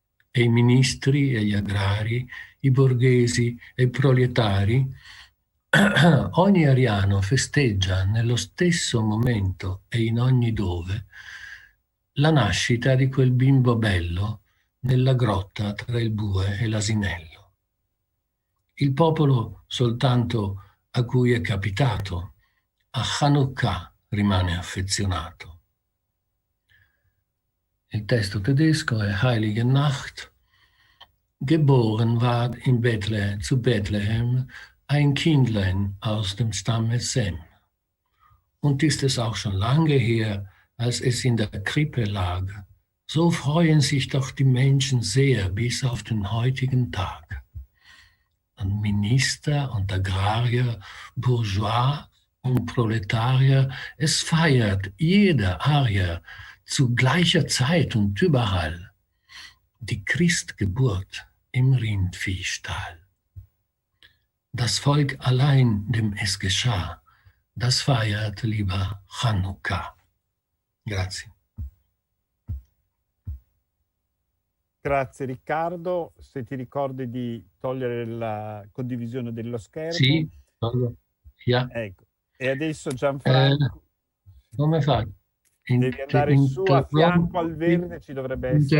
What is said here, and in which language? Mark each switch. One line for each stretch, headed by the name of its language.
Italian: E i ministri e gli agrari, i borghesi e i proletari, ogni ariano festeggia nello stesso momento e in ogni dove la nascita di quel bimbo bello nella grotta tra il bue e l'asinello. Il popolo soltanto a cui è capitato, a Hanukkah rimane affezionato. Il testo tedesco è Heilige Nacht.
German: Geboren ward in Bethlehem, zu Bethlehem ein Kindlein aus dem Stamme Sem. Und ist es auch schon lange her, als es in der Krippe lag. So freuen sich doch die Menschen sehr bis auf den heutigen Tag. Und Minister und Agrarier, Bourgeois und Proletarier, es feiert jeder Arier zu gleicher Zeit und überall die Christgeburt im Rindviehstall. Das Volk allein, dem es geschah, das feiert lieber Hanukkah.
Italian: Grazie. Grazie Riccardo, se ti ricordi di togliere la condivisione dello schermo. Sì, yeah. Ecco. E adesso Gianfranco, come fai? Devi andare su a fianco al verde, ci dovrebbe essere.